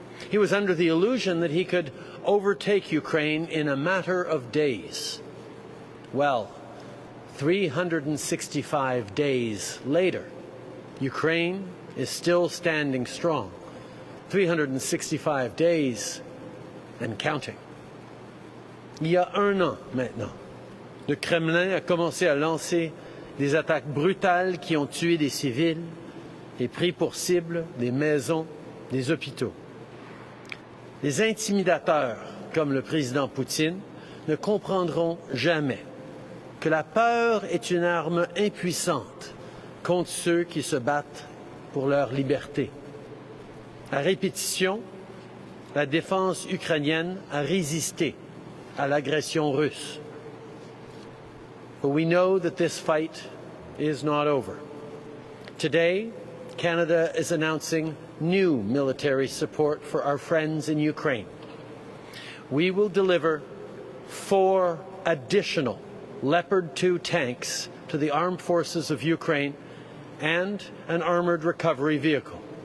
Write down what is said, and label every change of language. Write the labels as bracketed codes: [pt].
[en] He was under the illusion that he could overtake Ukraine in a matter of days. Well, 365 days later, Ukraine is still standing strong. 365 days and counting. [fr] Il y a un an maintenant, le Kremlin a commencé à lancer des attaques brutales qui ont tué des civils et pris pour cible des maisons, des hôpitaux. Les intimidateurs, comme le président Poutine, ne comprendront jamais que la peur est une arme impuissante contre ceux qui se battent pour leur liberté. À répétition, la défense ukrainienne a résisté à l'agression russe. [en] But we know that this fight is not over. Today, Canada is announcing new military support for our friends in Ukraine. We will deliver 4 additional Leopard 2 tanks to the armed forces of Ukraine and an armored recovery vehicle.